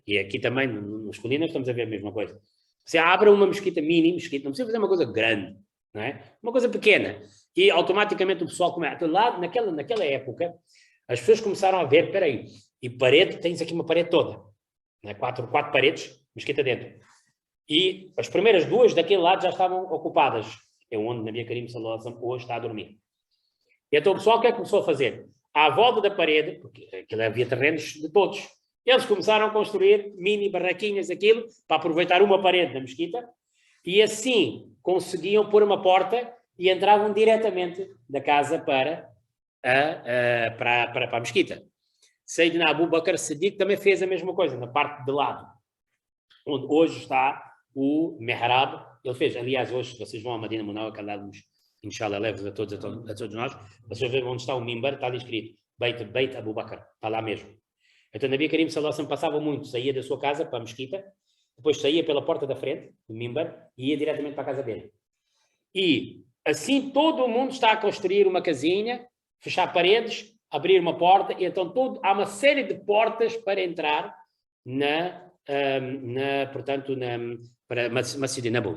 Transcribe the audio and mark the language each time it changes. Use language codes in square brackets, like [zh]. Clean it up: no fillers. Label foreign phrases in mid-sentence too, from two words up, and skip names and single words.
[pt] E aqui também, nos Colinas, estamos a ver a mesma coisa. Você abre uma mesquita mini, mesquita, não precisa fazer uma coisa grande, não é? Uma coisa pequena. E automaticamente o pessoal começa. Então, lá, naquela época, as pessoas começaram a ver, espera aí, e parede, tens aqui uma parede toda. Não é? Quatro paredes, mesquita dentro. E as primeiras duas daquele lado já estavam ocupadas. É onde Nabi Karim [ar] صلى الله عليه وسلم [pt] hoje está a dormir. E então o pessoal o que é que começou a fazer? À volta da parede, porque aquilo havia terrenos de todos, eles começaram a construir mini barraquinhas, aquilo, para aproveitar uma parede da mesquita, e assim conseguiam pôr uma porta e entravam diretamente da casa para a mesquita. Sayyidina Abu Bakr Siddiq também fez a mesma coisa, na parte de lado, onde hoje está o Mihrab. Ele fez, aliás, hoje, vocês vão à Medina Munawara, que Allah nos, inshallah, leva a todos nós, vocês vêem onde está o mimbar, está ali escrito, Beit Abu Bakr, está lá mesmo. Então, Nabi Karim [ar] صلى الله عليه وسلم [pt] passava muito, saía da sua casa para a mesquita, depois saía pela porta da frente, do mimbar, e ia diretamente para a casa dele. E assim todo mundo está a construir uma casinha, fechar paredes, abrir uma porta, e então há uma série de portas para entrar para Masjid Nabawi.